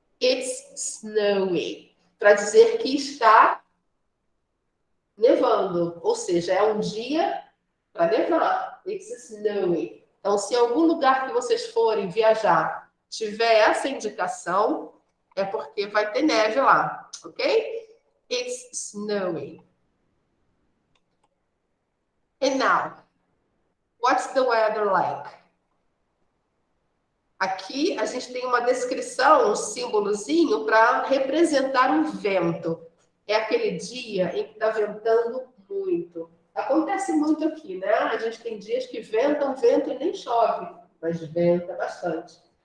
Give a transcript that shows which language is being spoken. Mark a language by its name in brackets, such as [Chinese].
[English] It's snowy. [Portuguese] Para dizer que está nevando. Ou seja, é um dia para nevar. [English] It's snowy. [Portuguese] Então, se em algum lugar que vocês forem viajar tiver essa indicação, é porque vai ter neve lá, ok? [English] It's snowy. And now, what's the weather like? [Portuguese] Aqui a gente tem uma descrição, um símbolozinho para representar um vento. É aquele dia em que está ventando muito. Acontece muito aqui, né? A gente tem dias que ventam, vento e nem chove, mas venta bastante.